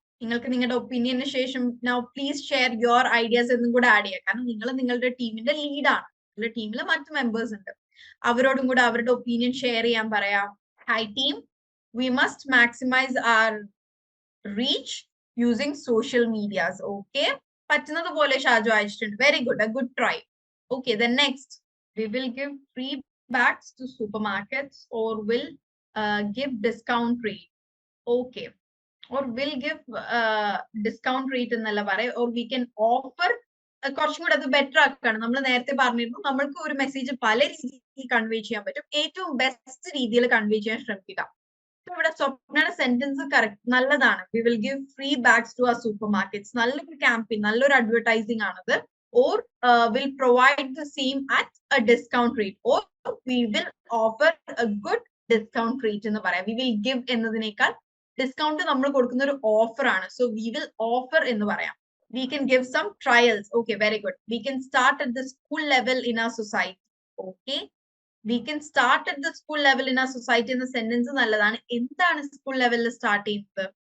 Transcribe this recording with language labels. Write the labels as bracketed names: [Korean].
[Malayalam] നിങ്ങൾക്ക് നിങ്ങളുടെ ഒപ്പീനിയന് ശേഷം [English] now please share your ideas [Malayalam] എന്നും കൂടെ ആഡ് ചെയ്യുക. കാരണം നിങ്ങൾ നിങ്ങളുടെ ടീമിന്റെ ലീഡാണ്. ടീമിൽ മറ്റു മെമ്പേഴ്സ് ഉണ്ട്, അവരോടും കൂടെ അവരുടെ ഒപ്പീനിയൻ ഷെയർ ചെയ്യാൻ പറയാം. [English] Hi team, we must maximize our reach using social medias. [Malayalam] Okay, പറ്റുന്നത് പോലെ ഷാജു അയച്ചിട്ടുണ്ട്. [English] Very good, a good try. Okay, then next, we will give free bags to supermarkets or will give discount rate. Okay, or will give discount rate [Malayalam] എന്നല്ല പറയാം, [English] or we can offer. [Malayalam] കുറച്ചും കൂടെ അത് better ആക്കാണ്. നമ്മൾ നേരത്തെ പറഞ്ഞിരുന്നു നമ്മൾക്ക് ഒരു മെസ്സേജ് പല രീതിയിൽ കൺവേ ചെയ്യാൻ പറ്റും. ഏറ്റവും ബെസ്റ്റ് രീതിയിൽ കൺവേ ചെയ്യാൻ ശ്രമിക്കുക. ഇവിടെ സ്വപ്നയുടെ സെന്റൻസ് കറക്റ്റ് നല്ലതാണ്. [English] We will give free bags to ആ supermarkets. [Malayalam] നല്ലൊരു ക്യാമ്പയിൻ, നല്ലൊരു അഡ്വർടൈസിംഗ് ആണത്. [English] Or will provide the same at a discount rate, or we will offer a good discount rate [Malayalam] എന്ന് പറയാം. [English] We will give [Malayalam] എന്നതിനേക്കാൾ discount നമ്മൾ കൊടുക്കുന്ന ഒരു ഓഫർ ആണ്. [English] So we will offer [Malayalam] എന്ന് പറയാം. [English] We can give some trials. Okay, very good. We can start at the school level in our society. Okay, we can start at the school level in our society [Malayalam] എന്ന sentence നല്ലതാണ്. എന്താണ് school ലെവലിൽ start ചെയ്യുന്നത്?